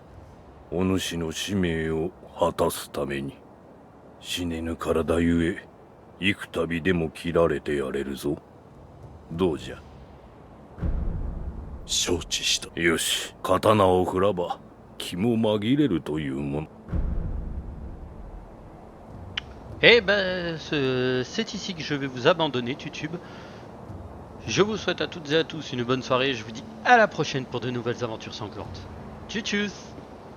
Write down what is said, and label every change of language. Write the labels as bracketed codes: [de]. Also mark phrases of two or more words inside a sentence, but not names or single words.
[ja] お主の使命を果たすために。死ねぬ体ゆえ幾度でも切られてやれるぞ。どうじゃ。承知した。よし、刀を振らば気も紛れるというもの。 [fr] Eh ben, c'est ici que je vais vous abandonner, YouTube. Je vous souhaite à toutes et à tous une bonne soirée. Je vous dis à la prochaine pour de nouvelles aventures sanglantes. [de] Tchuss tchuss.